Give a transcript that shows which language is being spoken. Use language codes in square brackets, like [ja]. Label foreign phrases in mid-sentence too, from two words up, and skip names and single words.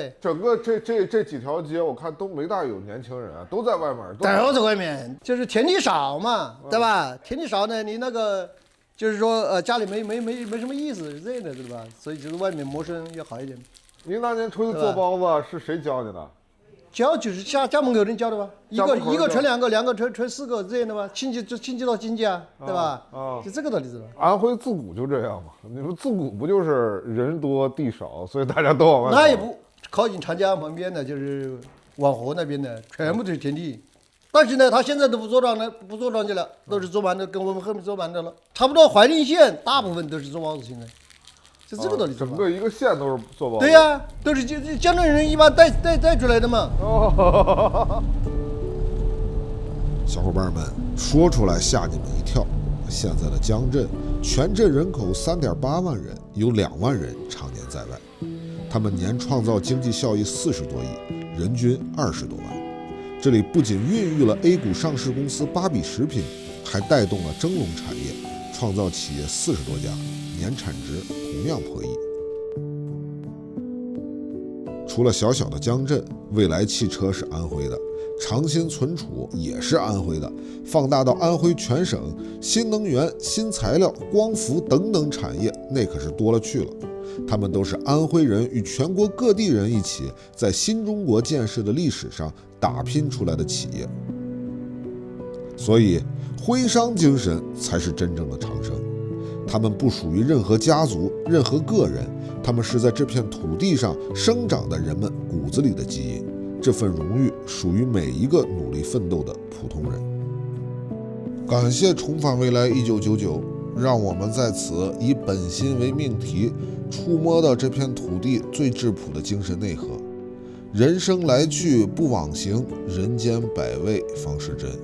[zh] 整個這幾條街，我看都沒大有年輕人啊，都在外面。都在外面，就是天地少嘛，對吧？天地少呢，你那個就是說家裡沒什麼意思，是這樣的，對吧？所以就是外面謀生要好一點。您當年出去做包子是誰教你的？教就是家門口人教的吧，一個傳2個，2個傳4個這樣的吧，親戚到親戚啊，對吧？啊，就這個道理是吧？安徽自古就這樣嘛，你們自古不就是人多地少，所以大家都往外跑。那也不靠近長江旁邊的，就是黃河那邊的，全部都是田地。但是呢，他現在都不做莊去了，都是做饅頭，跟我們後面做饅頭了。差不多懷寧縣大部分都是做包子現在。就這個道理，整個一個縣都是做包子。對呀，都是江浙人一般帶出來的嘛。小伙伴們，說出來嚇你們一跳。現在的江鎮，全鎮人口3.8萬人，有2萬人常年在外，他們年創造經濟效益40多億，人均20多萬。這裡不僅孕育了 A 股上市公司芭比食品，還帶動了蒸籠產業，創造企業40多家。年產值同樣破億。除了小小的江鎮，蔚來汽車是安徽的，長興存儲也是安徽的，放大到安徽全省，新能源、新材料、光伏等等產業，那可是多了去了。他們都是安徽人與全國各地人一起在新中國建設的歷史上打拼出來的企業。所以，徽商精神才是真正的長生。他們不屬於任何家族、任何個人，他們是在這片土地上生長的人們骨子裡的基因。這份榮譽屬於每一個努力奮鬥的普通人。感謝重返未來1999，讓我們在此以本心為命題，觸摸到這片土地最質樸的精神內核。人生來去不枉行，人間百味方是真。